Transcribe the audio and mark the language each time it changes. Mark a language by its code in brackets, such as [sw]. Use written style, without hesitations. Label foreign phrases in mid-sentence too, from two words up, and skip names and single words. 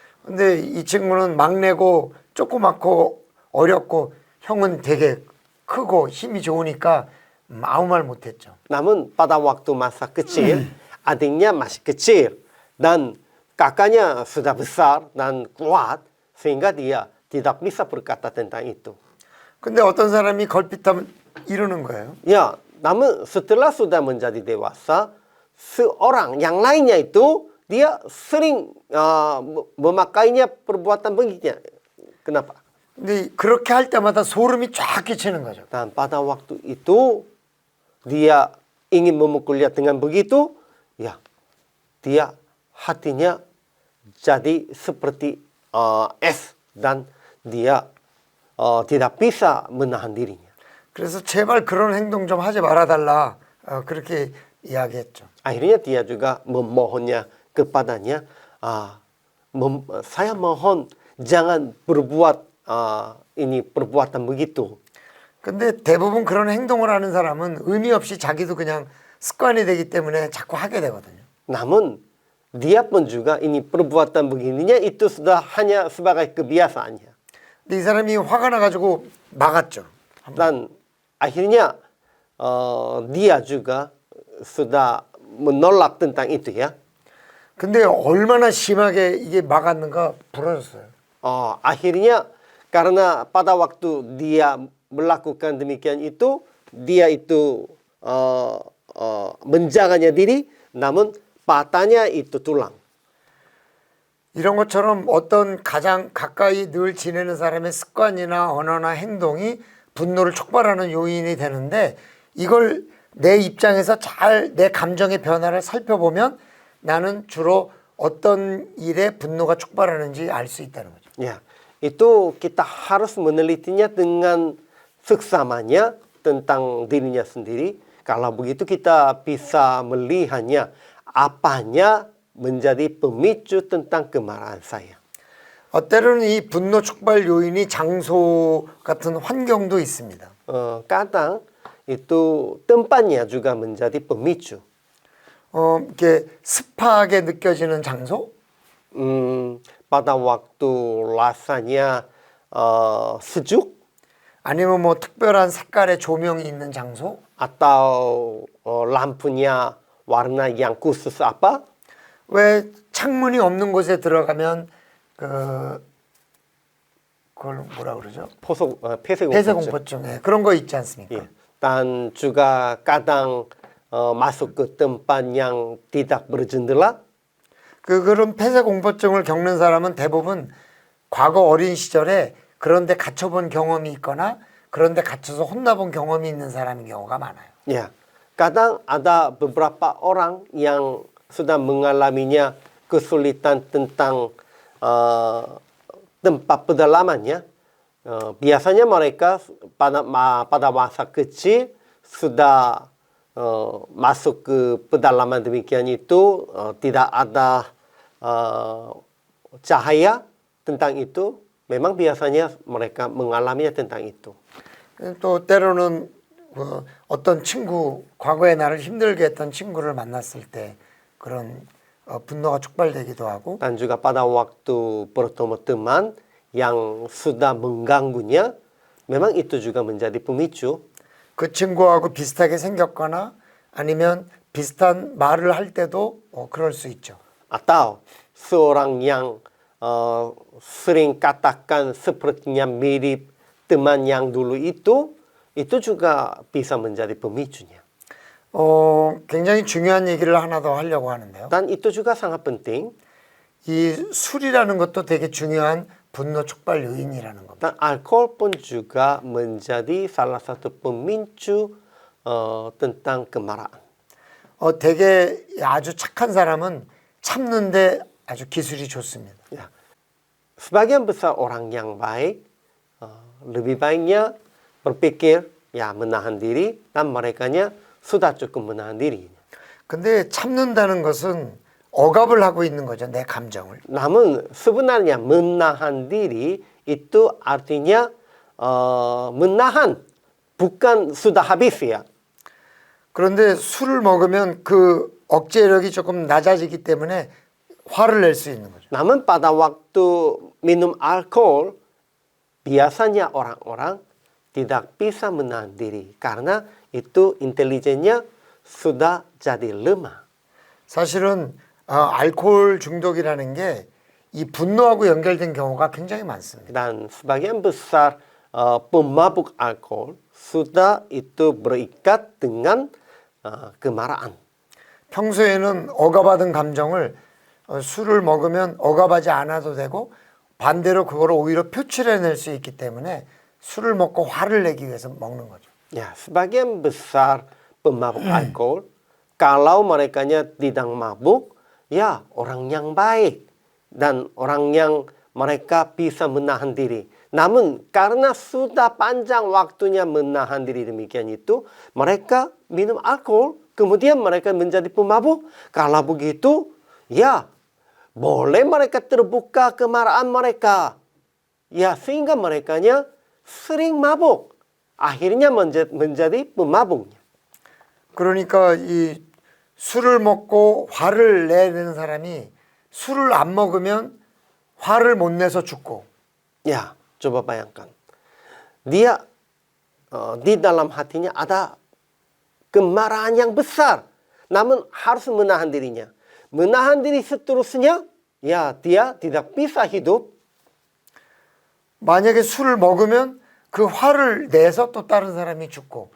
[ko] 근데 이 친구는 막내고 조그맣고 어렵고 형은 되게 크고 힘이 좋으니까 아무 말 못했죠. [id] Namun pada waktu masa kecil, adiknya masih kecil dan kakaknya sudah besar dan kuat sehingga dia tidak bisa berkata tentang itu. [ko] 근데 어떤 사람이 걸핏하면 이러는 거예요. [id] Ya, namun setelah sudah menjadi dewasa, seorang yang lainnya itu dia sering memakainya perbuatan begini. Kenapa? [ko] 근데 그렇게 할 때마다 소름이 쫙 끼치는 거죠. [id] Dan pada waktu itu dia ingin memukulnya dengan begitu, ya dia hatinya jadi seperti es dan dia tidak bisa menahan dirinya. [ko] 그래서 제발 그런 행동 좀 하지 말아달라 그렇게 이야기했죠. [id] Akhirnya dia juga memohonnya kepadanya, saya mohon jangan berbuat ini perbuatan begitu. [ko] 근데 대부분 그런 행동을 하는 사람은 의미 없이 자기도 그냥 습관이 되기 때문에 자꾸 하게 되거든요. [id] Namun dia pun juga ini perbuatan begininya itu sudah hanya sebagai kebiasaannya. [ko] 근데 이 사람이 화가 나가지고 막았죠. [id] Dan akhirnya dia juga sudah menolak tentang itu ya. [ko] 근데 얼마나 심하게 이게 막았는가 부러졌어요. [id] Akhirnya karena pada waktu dia melakukan demikian itu, dia itu menjaganya diri, namun patahnya itu tulang. [ko] 이런 것처럼 어떤 가장 가까이 늘 지내는 사람의 습관이나 언어나 행동이 분노를 촉발하는 요인이 되는데 이걸 내 입장에서 잘 내 감정의 변화를 살펴보면 나는 주로 어떤 일에 분노가 촉발하는지 알 수 있다는 거죠. [id] Ya, itu kita harus menelitinya dengan seksamanya tentang dirinya sendiri. Kalau begitu kita bisa melihatnya apanya menjadi pemicu tentang kemarahan saya. [ko] 때로는 이 분노 촉발 요인이 장소 같은 환경도 있습니다. [id] Kadang itu tempatnya juga menjadi pemicu. [ko] 이렇게 습하게 느껴지는 장소? [id] Pada waktu rasanya sejuk [ko] 아니면 뭐 특별한 색깔의 조명이 있는 장소? [id] atau lampunya warna yang khusus apa? [ko] 왜 창문이 없는 곳에 들어가면 그걸 뭐라 그러죠? 폐쇄공포증 그런 거 있지 않습니까? [id] Ya. Dan juga kadang masuk ke tempat yang tidak berjendela. [ko] 그런 폐쇄공포증을 겪는 사람은 대부분 과거 어린 시절에 그런 데 갇혀본 경험이 있거나 그런 데 갇혀서 혼나본 경험이 있는 사람인 경우가 많아요. [id] Ya, kadang ada beberapa orang yang sudah mengalaminya kesulitan tentang tempat pedalamannya. Biasanya mereka pada masa kecil sudah masuk ke pedalaman demikian itu, tidak ada cahaya tentang itu. Memang biasanya mereka mengalaminya tentang itu. [ko] 또 때로는 어떤 친구, 과거에 나를 힘들게 했던 친구를 만났을 때 그런 분노가 촉발되기도 하고 [id] Dan juga pada waktu bertemu teman yang sudah mengganggunya, memang itu juga menjadi pemicu. [ko] 그 친구하고 비슷하게 생겼거나 아니면 비슷한 말을 할 때도 그럴 수 있죠. [id] Atau seorang yang sering katakan sepertinya mirip teman yang dulu itu juga bisa menjadi pemicunya. [ko] 굉장히 중요한 얘기를 하나 더 하려고 하는데요. [id] Dan itu juga sangat penting. [ko] 이 술이라는 것도 되게 중요한 분노 촉발 요인이라는 겁니다. [id] Dan alkohol pun juga menjadi salah satu pemicu tentang kemarahan. [ko] 되게 아주 착한 사람은 참는데 아주 기술이 좋습니다. [id] Ya. Sebagian besar orang yang baik lebih baiknya berpikir ya menahan diri dan merekanya sudah cukup menahan diri. [ko] 근데 참는다는 것은 억압을 하고 있는 거죠, 내 감정을. [id] Namun sebenarnya menahan diri itu artinya menahan bukan sudah habis ya. [ko] 그런데 술을 먹으면 그 억제력이 조금 낮아지기 때문에 화를 낼 수 있는 거죠. [id] Namun pada waktu minum alkohol, biasanya orang-orang tidak bisa menahan diri karena itu intelijennya sudah jadi lemah. [ko] 사실은 알코올 중독이라는 게 이 분노하고 연결된 경우가 굉장히 많습니다. [id] Dan sebagian besar pemabuk alkohol sudah itu berikat dengan kemarahan. [ko] 평소에는 억압받은 감정을 술을 먹으면 억압하지 않아도 되고 반대로 그거를 오히려 표출해낼 수 있기 때문에 술을 먹고 화를 내기 위해서 먹는 거죠. [id] Ya, sebagian besar pemabuk alkohol, kalau merekanya tidak mabuk, ya orang yang baik dan orang yang mereka bisa menahan diri. Namun karena sudah panjang waktunya menahan diri demikian itu, mereka minum alkohol, kemudian mereka menjadi pemabuk. Kalau begitu, ya boleh mereka terbuka kemarahan mereka. Ya, sehingga merekanya sering mabuk. Akhirnya menjadi pemabuknya. [ko] 그러니까 이 술을 먹고 화를 내는 사람이 술을 안 먹으면 화를 못 내서 죽고 [id] Ya, coba bayangkan. Dia di dalam hatinya ada kemarahan yang besar. Namun harus menahan dirinya. Menahan diri seterusnya, ya dia tidak bisa hidup. [ko] 만약에 술을 먹으면 그 화를 내서 또 다른 사람이 죽고